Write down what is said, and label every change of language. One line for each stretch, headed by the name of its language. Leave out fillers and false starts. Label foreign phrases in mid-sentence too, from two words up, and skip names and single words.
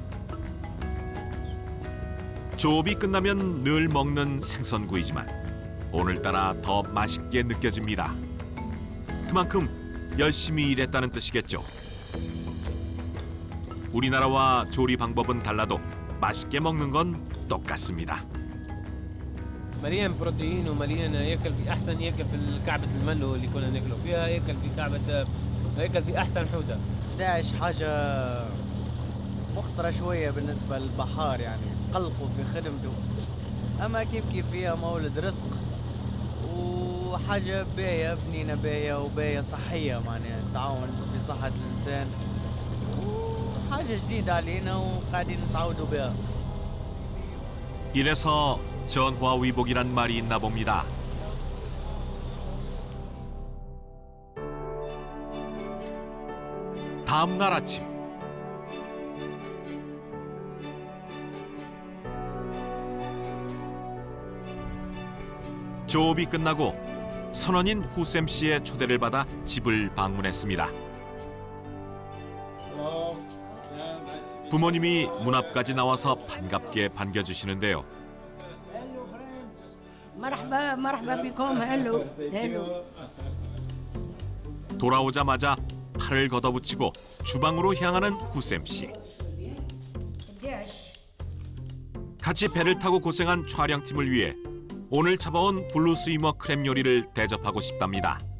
Korean: 조업이 끝나면 늘 먹는 생선구이지만 오늘따라 더 맛있게 느껴집니다. 그만큼 열심히 일했다는 뜻이겠죠. 우리나라와 조리 방법은 달라도 맛있게 먹는 건 똑같습니다.
Arabic: مليان بروتين ومليان ياكل في احسن ياكل في كعبه الملو اللي كنا ناكلوا فيها ياكل في كعبه ياكل في احسن حوته. داعش حاجة مخطرة شوية بالنسبة للبحار يعني قلقوا في خدمته. أما كيف فيها مولد رزق وحاجة باهية بنينة باهية وباهية صحية معناها تعاون في صحة الإنسان وحاجة جديدة علينا وقاعدين نتعودوا بها.
Korean: 이래서 전화위복이란 말이 있나 봅니다. 다음 날 아침 조업이 끝나고 선원인 후셈 씨의 초대를 받아 집을 방문했습니다. 부모님이 문 앞까지 나와서 반갑게 반겨주시는데요.
Arabic: مرحبا مرحبا بكم هلو هلو.
Korean: 돌아오자마자 팔을 걷어붙이고 주방으로 향하는 후셈 씨. 같이 배를 타고 고생한 촬영팀을 위해 오늘 잡아온 블루스위머 크랩 요리를 대접하고 싶답니다.